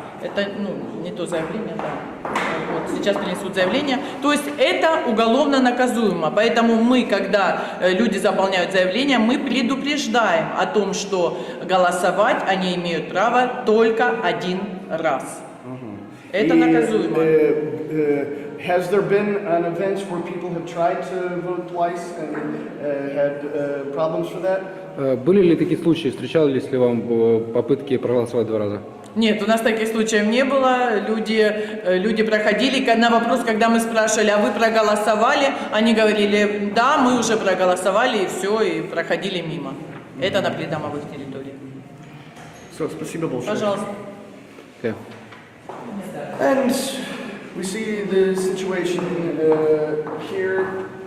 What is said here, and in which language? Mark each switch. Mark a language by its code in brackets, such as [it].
[ru] Это не то заявление, да. Вот, сейчас принесут заявление. То есть это уголовно наказуемо. Поэтому мы, когда люди заполняют заявление, мы предупреждаем о том, что голосовать они имеют право только один раз. Это наказуемо. [en] Has there been an event where people have tried to vote twice and had problems for that? [ru] Были ли такие случаи, встречались ли вам попытки проголосовать два раза? Нет, у нас таких случаев не было. Люди проходили. На вопрос, когда мы спрашивали, а вы проголосовали, они говорили, да, мы уже проголосовали, и все, и проходили мимо. Это на придомовых территориях. Все, спасибо большое. Пожалуйста. [en] Okay. And we see the situation here.